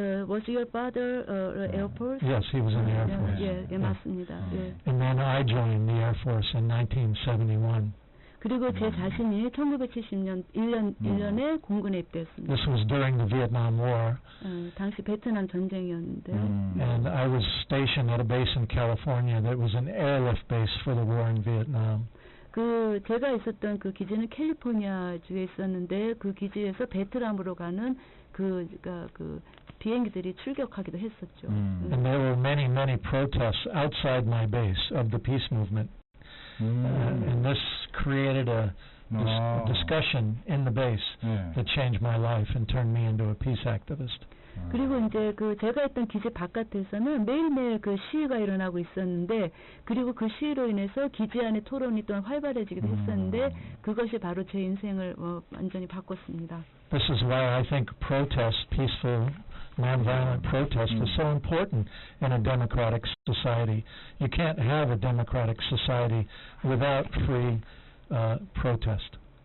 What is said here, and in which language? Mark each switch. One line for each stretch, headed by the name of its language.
English: Was your father Air Force? Yes, he was in the Air Force.
Korean: 예, 맞습니다. 예.
English: And then I joined the Air Force in 1971.
Korean: 그리고 제 자신이 1970년 1년에 공군에 입대했습니다.
English: This was during the Vietnam War.
Korean: 당시 베트남 전쟁이었는데.
English: And I was stationed at a base in California that was an airlift base for the war in Vietnam.
Korean: 그 제가 있었던 그 기지는 캘리포니아 주에 있었는데 그 기지에서 베트남으로 가는 그 비행기들이 출격하기도 했었죠.
English: And there were many protests outside my base of the peace movement. And this created a discussion in the base that changed my life and turned me into a peace activist.
Korean: 그리고 이제 그 제가 있던 기지 바깥에서는 매일매일 그 시위가 일어나고 있었는데 그리고 그 시위로 인해서 기지 안의 토론이 또한 활발해지기도 했었는데 그것이 바로 제 인생을 완전히 바꿨습니다.
English: This is why I think protest, peaceful nonviolent protest is so important in a democratic society. You can't have a democratic society without free protest.